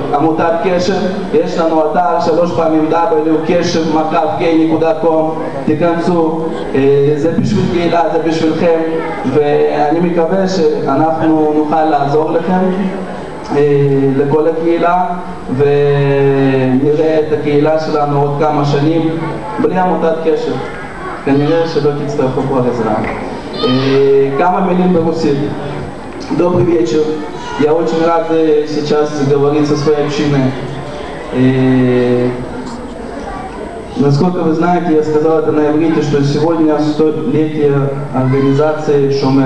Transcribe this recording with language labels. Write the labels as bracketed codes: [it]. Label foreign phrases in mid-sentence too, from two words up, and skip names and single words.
[he] עמותת קשב, יש לנו אתר 3 פעמים www.keshev.com, תיכנסו, זה בשביל קהילה, זה בשבילכם, ואני מקווה שאנחנו נוכל לעזור לכם, לכל הקהילה, ונראה את הקהילה שלנו עוד כמה שנים בלי עמותת קשב. כנראה שלא תצטרכו כבר עזרה. [ru] Кама минут по-русски. Добрый вечер. Я очень рад сейчас говорить со своей общиной. Насколько вы знаете, я сказал это на иврите, что сегодня 100-летие организации Шомер.